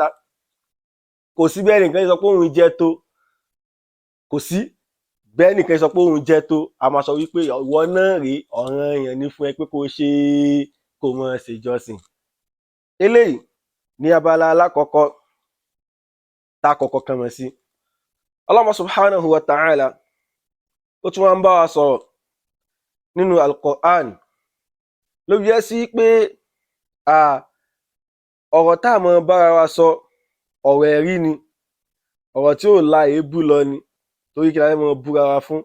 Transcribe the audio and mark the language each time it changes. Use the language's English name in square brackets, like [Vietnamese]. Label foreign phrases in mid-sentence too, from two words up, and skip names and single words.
[Yoruba] Kò sí bẹ́ẹ̀ nìkan sọ pé òun jẹ́ tó, kò sí bẹ́ẹ̀ nìkan sọ pé òun jẹ́ tó, a máa sọ wípé ìwọ náà rèé ọ̀ranyàn ní fún ẹ pé kó ṣe kó máa ṣèjọsìn. Eléyìí ní abala alákọ̀ọ́kọ́ tá kọ́kọ́ kan mọ̀ sí. [Arabic] الله سبحانه وتعالى [Yoruba] ó tún wá ń bá wa sọ̀rọ̀ nínú al-Qur'an, ló fi jẹ́ sí pé ọ̀rọ̀ tá a mọ̀ bára wa sọ ọ̀rọ̀ ẹ̀rí ni, ọ̀rọ̀ tí ò la èébú lọ ni, torí kí la fẹ́ mọ búra wa fún.